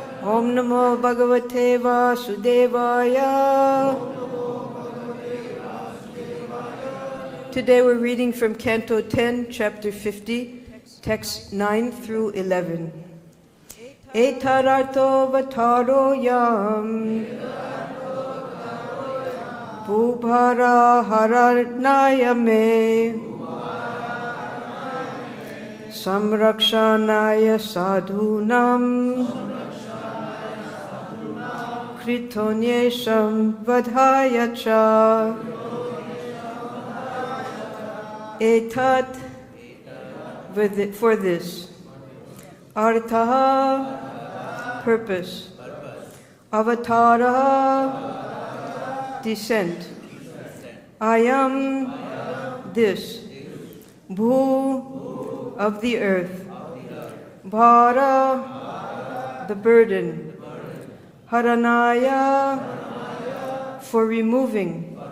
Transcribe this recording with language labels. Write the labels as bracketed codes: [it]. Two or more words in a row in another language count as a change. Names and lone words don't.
[sa] Om Namo Bhagavate Vasudevaya. [en] Today we're reading from Canto 10, Chapter 50, texts 9 through 11. [sa] Etad-artho vatāro yam bhū-bhāra-haraṇāya me saṁrakṣaṇāya sādhūnāṁ kṛto nyeṣāṁ vadhāya ca etat [en] for this [sa] arthaḥ purpose, [en] avatāraḥ descent, ayam this, bhū of the earth, bhū-bhāra the burden, haraṇāya for removing,